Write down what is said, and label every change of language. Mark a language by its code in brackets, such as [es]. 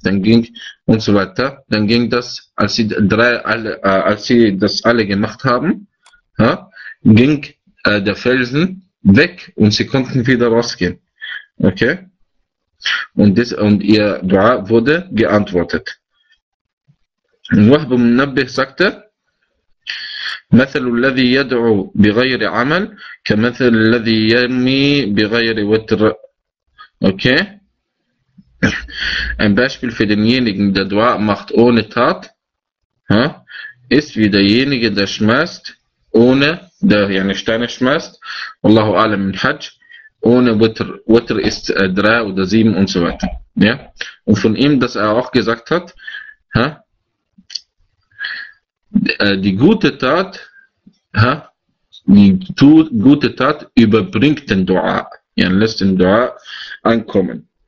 [de] Dann ging und so weiter. Dann ging das, als sie drei alle, als sie das alle gemacht haben, ja, ging der Felsen weg und sie konnten wieder rausgehen. Okay? Und das und ihr Dua wurde geantwortet. Und Wahb ibn Nabih sagte, [ar] مثل الذي يدعو بغير عمل كمثل الذي يرمي بغير وتر. [de] Okay. Ein Beispiel für denjenigen, der Dua macht ohne Tat, ist wie derjenige, der schmeißt, ohne, der eine Steine schmeißt, Allahu alam in Hajj, ohne Wetter. Wetter ist drei oder sieben und so weiter. Ja. Und von ihm, dass er auch gesagt hat, die gute Tat, die gute Tat überbringt den Dua, ja, lässt den Dua ankommen.